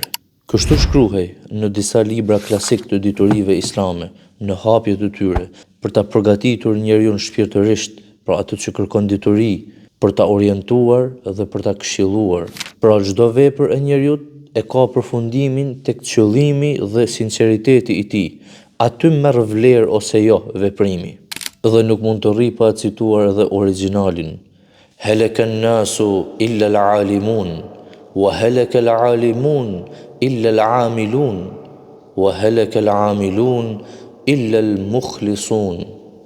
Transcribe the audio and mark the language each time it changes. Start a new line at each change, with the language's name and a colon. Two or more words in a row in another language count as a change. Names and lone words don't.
Albanian: Kështu shkruhej në disa libra klasik të diturive islame, në hapjet e tyre, për ta përgatitur njeriun shpirtërisht për atë që kërkon dituri, për ta orientuar dhe për ta këshilluar. Pra çdo vepër e njeriut e ka përfundimin tek qëllimi dhe sinqeriteti i tij. Aty merr vlerë ose jo veprimi. Dhe nuk mund të rri pa cituar edhe origjinalin.
Arabic: هلك الناس إلا العالمون، وهلك العالمون إلا العاملون، وهلك العاملون إلا المخلصون.